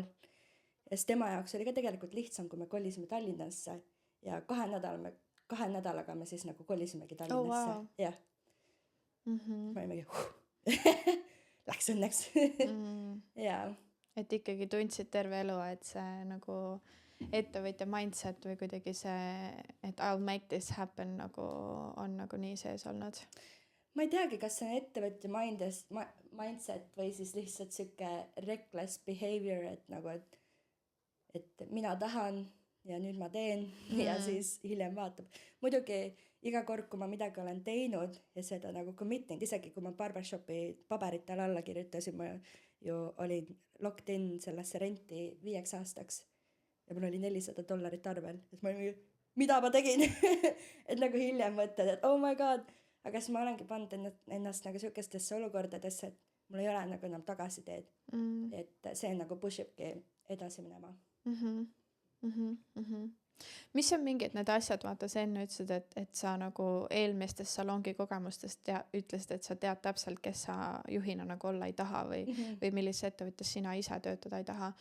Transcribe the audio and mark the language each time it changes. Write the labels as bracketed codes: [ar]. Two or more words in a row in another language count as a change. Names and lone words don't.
[et] Ja siis tema jaoks oli ka tegelikult lihtsam, kui me kolisime Tallinnasse ja 2 nädalaga me siis nagu kolisimegi Tallinnasse. wow. Jah. Ma olimegi läks õnneks. Jaa. Et ikkagi tundsid terve elu, et see nagu ettevõtja mindset või kuidagi see, et [en] I'll make this happen [et] nagu on nagu nii sees olnud. Ma ei teagi, kas see on ettevõtja mindset või siis lihtsalt siuke [en] reckless behavior, [et] et nagu, et mina tahan ja nüüd ma teen ja siis hiljem vaatab. Muidugi iga kord, kui ma midagi olen teinud ja seda nagu committing, isegi kui ma barbershopi paberitel alla kirjutasin, ma ju olin [en] locked in [et] sellesse renti 5 aastaks ja mul oli $400 arvel. Et ma olin, mida ma tegin? Et nagu hiljem mõtled, et [en] oh my god, [et] aga siis ma olengi pannud ennast nagu siukestesse olukordadesse, et mul ei ole nagu enam tagasiteed. Et see nagu pushibki edasi minema. Mis on mingid need asjad, vaata sa enne ütlesid, et sa nagu eelmistest salongi kogemustest ütlesid, et sa tead täpselt, kes sa juhina nagu olla ei taha või millises ettevõttes sina ise töötada ei taha.